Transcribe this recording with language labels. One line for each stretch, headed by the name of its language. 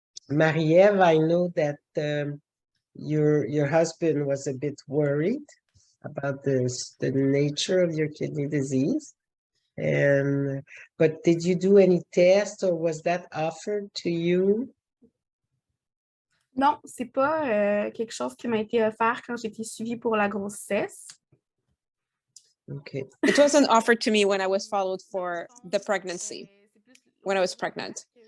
English: Marie-Ève, I know that your husband was a bit worried about the nature of your kidney disease. But did you do any tests or was that offered to you?
French: Non, c'est pas quelque chose qui m'a été offert quand j'ai été suivie pour la grossesse.
English: Okay. It wasn't offered to me when I was followed for the pregnancy, when I was pregnant.